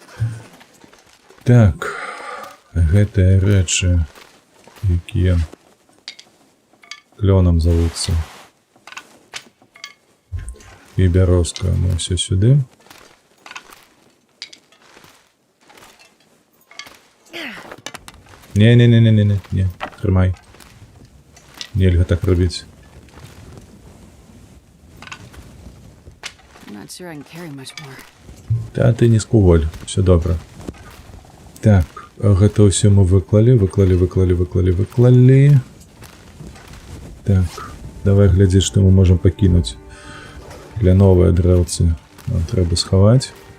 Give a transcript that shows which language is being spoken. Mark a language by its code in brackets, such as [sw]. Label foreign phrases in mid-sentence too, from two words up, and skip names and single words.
[be] Так, гэтыя рэчы, якія клёнам завуцца. І бярозка, мы ўсё сюды. Не, трымай. Нельга так рабіць. [en] I'm not sure I can carry much more. [uk] Та ты не скуволь, все добра. [be] Так, гэта ўсё мы выклалі. Так, давай глядзець, што мы можам пакінуць. Для новыя дрэўцы нам трэба схаваць.